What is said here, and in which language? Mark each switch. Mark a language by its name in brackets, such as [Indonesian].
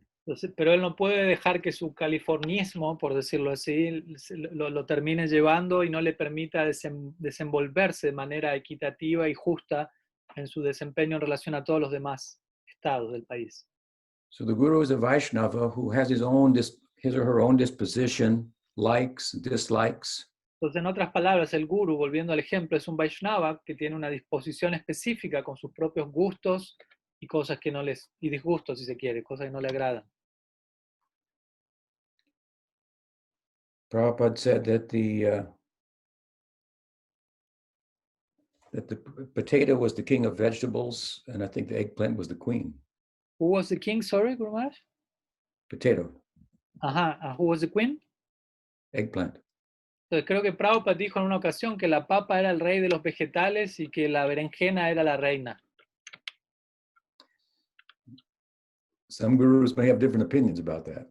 [Spanish] Entonces, pero él no puede dejar que su californismo, por decirlo así, lo termine llevando y no le permita desenvolverse de manera equitativa y justa en su desempeño en relación a todos los demás estados del país. [English] So the guru is a Vaishnava who has his or her own disposition, likes, dislikes. [Spanish] Entonces, en otras palabras, el guru, volviendo al ejemplo, es un Vaishnava que tiene una disposición específica con sus propios gustos y cosas que no y disgustos, si se quiere, cosas que no le agradan. [English] Prabhupada said that the potato was the king of vegetables, and I think the eggplant was the queen. Who was the king, sorry, Guru Maharaj? Potato. Ajá, who was the queen? Eggplant. [Spanish] Entonces creo que Prabhupada dijo en una ocasión que la papa era el rey de los vegetales y que la berenjena era la reina. [English] Some gurus may have different opinions about that.